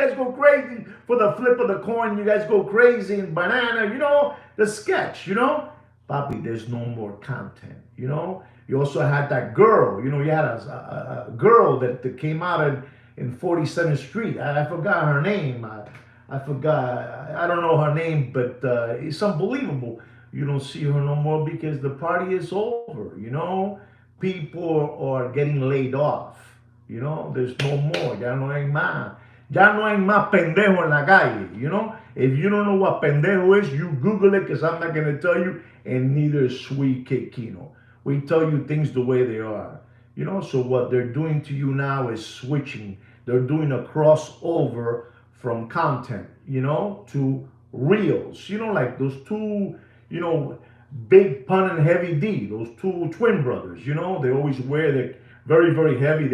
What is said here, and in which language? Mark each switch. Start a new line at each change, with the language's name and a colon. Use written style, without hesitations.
English: You guys go crazy for the flip of the coin. You guys go crazy and banana, the sketch, Papi, there's no more content, You also had that girl, you had a girl that came out in 47th Street. I forgot her name. I forgot. I don't know her name, but it's unbelievable. You don't see her no more because the party is over. People are getting laid off. There's no more.
Spanish: Ya no hay más. Ya no hay más pendejo en la calle.
English: If you don't know what pendejo is, you Google it because I'm not going to tell you, and neither is Sweet Kid Kino. We tell you things the way they are. So what they're doing to you now is switching. They're doing a crossover from content, to reels, like those two, Big Pun and Heavy D, those two twin brothers, they always wear, they're very, very heavy.